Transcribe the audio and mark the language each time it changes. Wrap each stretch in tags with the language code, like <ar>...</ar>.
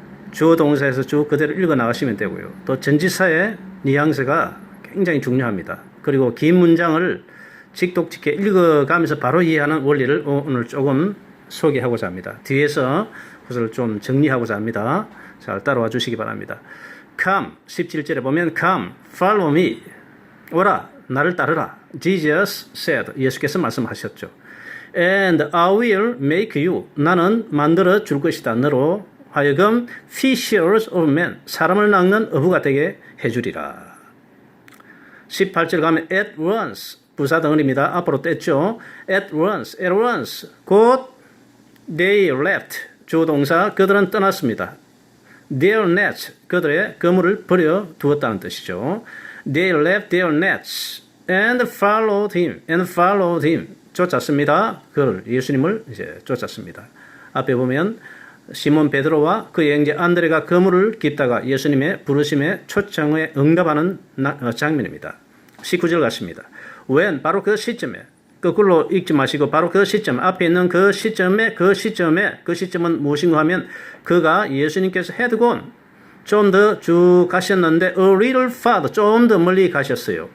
<ko>주어 동사에서 쭉 그대로 읽어 나가시면 되고요. 또 전치사의 뉘앙스가 굉장히 중요합니다. 그리고 긴 문장을 직독직해 읽어가면서 바로 이해하는 원리를 오늘 조금 소개하고자 합니다. 뒤에서 그것을 좀 정리하고자 합니다. 잘 따라와 주시기 바랍니다.</ko> <en>Come,</en> <ko>17절에 보면</ko> <en>Come, follow me.</en> <ko>오라, 나를 따르라.</ko> <en>Jesus said,</en> <ko>예수께서 말씀하셨죠.</ko> <en>And I will make you,</en> <ko>나는 만들어 줄 것이다. 너로 하여금</ko> <en>fishers of men,</en> <ko>사람을 낚는 어부가 되게 해주리라. 18절 가면</ko> <en>at once,</en> <ko>부사 덩어리입니다. 앞으로 뗐죠.</ko> <en>at once,</en> <ko>곧</ko> <en>they left,</en> <ko>주동사 그들은 떠났습니다.</ko> <en>their nets,</en> <ko>그들의 그물을 버려 두었다는 뜻이죠.</ko> <en>They left their nets and followed him.</en> <ko>쫓았습니다. 그를, 예수님을 이제 쫓았습니다. 앞에 보면 시몬 베드로와 그의 형제 안드레가 그물을 깁다가 예수님의 부르심에 초청에 응답하는 장면입니다. 19절 같습니다. When, 바로 그 시점에, 거꾸로 읽지 마시고 바로 그 시점, 앞에 있는 그 시점은 무엇인가 하면 그가 예수님께서</ko> <en>had gone,</en> <ko>좀 더 쭉 가셨는데</ko> <en>a little farther,</en> <ko>좀 더 멀리 가셨어요.</ko>